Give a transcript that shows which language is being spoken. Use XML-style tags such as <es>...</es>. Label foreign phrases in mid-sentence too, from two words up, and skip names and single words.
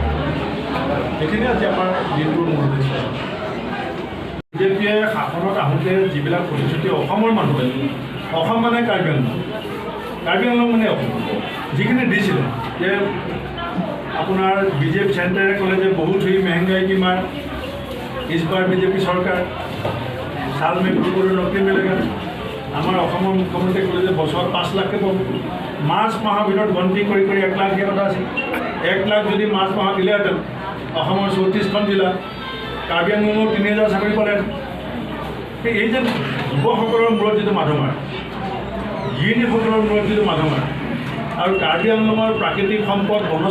<as>সেইখিনি আজি আমাৰ দিনটোৰ মূল উদ্দেশ্য। বিজেপিয়ে শাসনত আহোঁতে যিবিলাক প্ৰতিশ্ৰুতি অসমৰ মানুহে, অসম মানে কাৰ্বি আংলং মানে অসম যিখিনি দিছিলে যে আপোনাৰ বিজেপি চেণ্টাৰে ক'লে যে বহুত</as> <hi>हुई महंगाई की मार, इस बार बीजेपी सरकार साल में गुरुकुल नौकरी मिलेगा।</hi> <as>আমাৰ অসমৰ মুখ্যমন্ত্ৰী ক'লে যে বছৰত 5 লাখকৈ পাব। মাৰ্চ মাহৰ ভিতৰত গন্তি কৰি 1 লাখ দিয়া কথা আছিল। 1 লাখ যদি মাৰ্চ মাহত দিলেহেঁতেন অসমৰ 34খন জিলা, কাৰ্বি আংলঙৰ 3000 চাকৰি পালেহেঁতেন। এই যে যুৱসকলৰ মূৰত যিটো মাধমাৰ, গৃহিণীসকলৰ মূৰত যিটো মাধমাৰ আৰু কাৰ্বি আংলঙৰ প্ৰাকৃতিক সম্পদ বনজ</as>